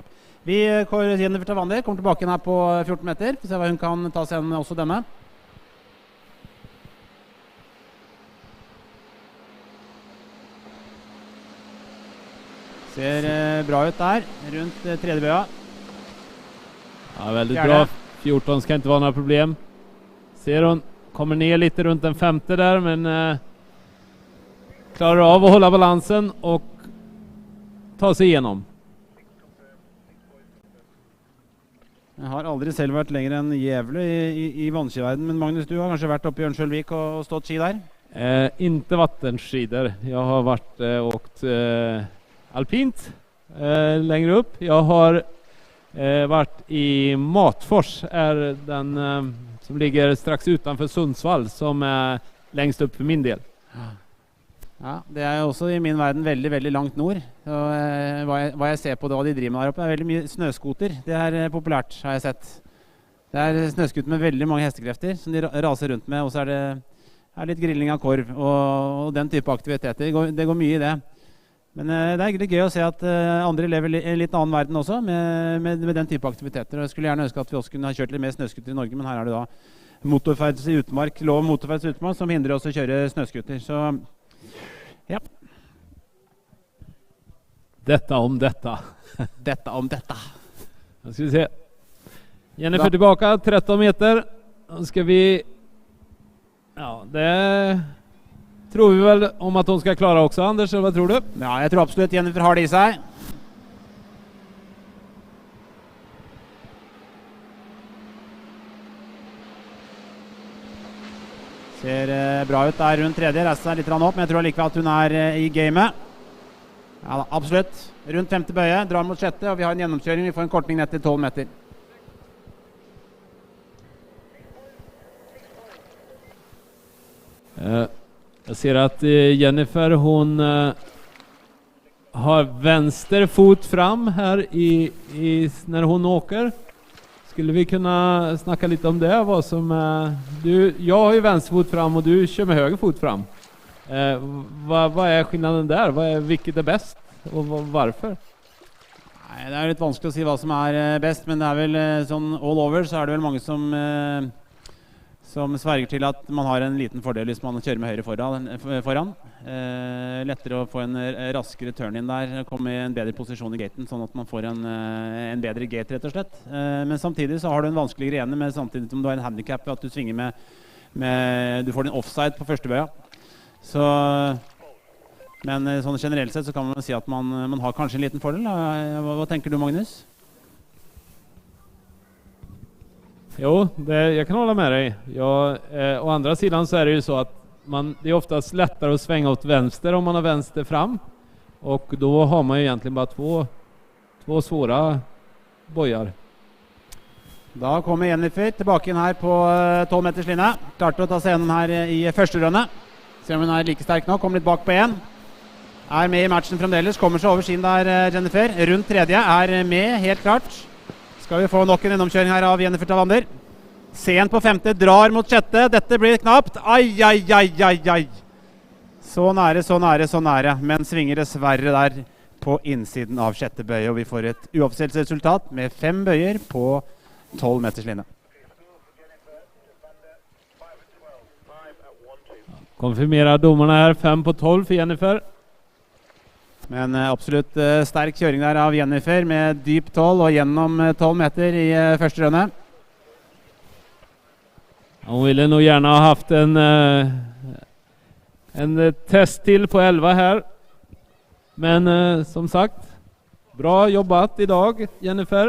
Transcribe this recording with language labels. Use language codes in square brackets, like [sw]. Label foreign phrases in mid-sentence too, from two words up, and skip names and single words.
[no] Vi går Jennifer Tevander, kommer tilbake her på 14 meter. Vi ser hva hun kan ta seg igjen også denne. Ser bra ut der, rundt tredje bøya. [sv] Ja, väldigt bra. 14 ska inte vara några problem. Ser hon kommer ner lite runt den femte där, men klarar av att hålla balansen och ta sig igenom. [no] Jeg har aldri selv vært lenger enn Gävle i vannskiverden, men Magnus, du har kanskje vært oppe i Ørnskjølvik og stått ski der? [sv] Inte vattenskidor. Jag har varit åkt alpint längre upp. Jag har varit i Matfors, är den som ligger strax utanför Sundsvall, som är längst upp för min del. [no] Ja, det er jo også i min verden veldig, veldig langt nord. Og hva jeg ser på det, hva de driver med der oppe, er veldig mye snøskoter. Det er populært, har jeg sett. Det er snøskoter med veldig mange hestekrefter som de raser rundt med, og så er det litt grilling av korv og den type aktiviteter. Det går mye i det. Men det er egentlig gøy å se at andre lever i en litt annen verden også med den type aktiviteter. Og jeg skulle gjerne ønske at vi også kunne ha kjørt litt mer snøskoter i Norge, men her er det da motorferds i utmark, lov om motorferds i utmark som hindrer oss å kjøre snøskoter. Så Ja. [sv] Detta om detta. Detta om detta. Då ska vi se. Jennifer tillbaka, 13 meter. Då ska vi... Ja, det tror vi väl om att hon ska klara också, Anders, eller vad tror du? Ja, jag tror absolut Jennifer har det i sig. [no] Ser bra ut der rundt tredje, reiser seg litt opp, men jeg tror likevel at hun er i gamet. Ja, absolutt. Rundt femte bøye, drar mot sjette, og vi har en gjennomkjøring, vi får en kortning ned til 12 meter. [sv] Jag ser att Jennifer, hon har vänster fot fram här när hon åker. Skulle vi kunna snacka lite om det? Vad som, jag har ju vänster fot fram och du kör med höger fot fram. Vad är skillnaden där? Vilket är bäst och varför? [no] Nei, det er litt vanskelig å si hva som er best, men det er vel sånn [en] all over [no] så er det vel mange som sverger til at man har en liten fordel hvis man kjører med høyre foran. Lettere å få en raskere turn inn der, komme i en bedre posisjon i gaten, sånn at man får en bedre gate rett og slett. Men samtidig så har du en vanskeligere ene, med samtidig som du har en handicap at du svinger med du får din offside på første bøya. Så, men sånn generelt sett så kan man si at man har kanskje en liten fordel. Hva tenker du, Magnus? [sv] Jo, jag kan hålla med dig. Å andra sidan så är det ju så att det är oftast lättare att svänga åt vänster om man har vänster fram. Och då har man ju egentligen bara två svåra bojar. [no] Da kommer Jennifer tilbake inn her på 12 meters linje. Klarte å ta seg gjennom her i første runde. Se om hun er like sterk nå. Kommer litt bak på en. Er med i matchen fremdeles. Kommer seg over sin der, Jennifer. Rundt tredje. Er med, helt klart. Skal vi få nok en gjennomkjøring her av Jennifer Tavalnder. Sen på femte, drar mot sjette. Dette blir knapt. Ai. Så nære, så nære, så nære. Men svinger dessverre der på innsiden av sjette bøye. Og vi får et uoffisielt resultat med 5 bøyer på 12 meters linje. [sv] Konfirmerar domarna här 5 på 12 för Jennifer. [no] Men absolutt sterk kjøring der av Jennifer med dyp 12 og gjennom 12 meter i første runde. [sv] Hon ville nog gärna ha haft en test till på 11 här. Men som sagt, bra jobbat idag, Jennifer.